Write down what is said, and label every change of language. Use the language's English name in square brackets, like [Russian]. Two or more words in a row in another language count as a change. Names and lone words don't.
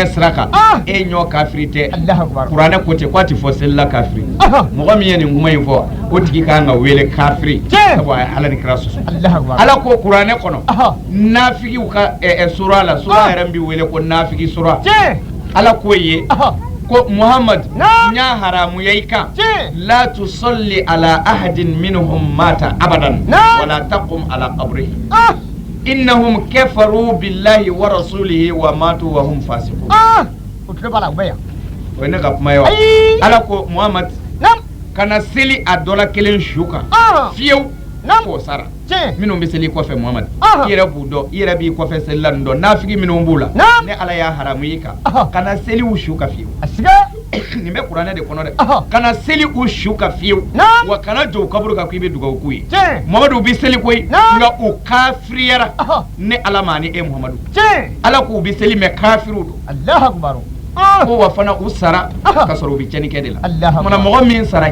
[Bambara] sira kan e ɲɔ kafiri tɛ kuranɛ ko ten k'a tɛ fɔ selila kafiri mɔgɔ min ye nin kuma in fɔ o tigi kan ka wele kafiri sabu a ye ala ni kira sɔsɔ ala ko kuranɛ kɔnɔ nafigiw ka sura la sura yɛrɛ bɛ wele ko nafigi sura ala k'o ye ko Muhammad nya haramu yayi kan la [Arabic] تصل على أحد منهم مات أبدا ولا تقم على قبره إنهم كفروا بالله ورسوله وماتوا وهم فاسقون [Bambara] utrebala ubaya wena ka kuma yawa ala ko Muhammad kana seli a dola kelen shuka fiyew ko sara minnu bɛ seli kɔfɛ Muhammad i yɛrɛ b'u dɔn i yɛrɛ b'i kɔfɛ selila nin dɔn nafigi minnu b'u la ne ala y'a haramu i kan kana seliw su ka fiyewu nin bɛ kuranɛ de kɔnɔ dɛ kana seli u su ka fiyewu wa kana jɔ u kaburu kan k'i bɛ dugawu k'u ye Muhamadu bɛ seli koyi nka u kafiriyara ne Ala ma ni e Muhamadu Ala k'u bɛ seli mɛ kafiru don [Arabic] الله أكبر [Bambara] ko wa fana u sara ka sɔrɔ u bɛ cɛnnikɛ de la mana mɔgɔ min sara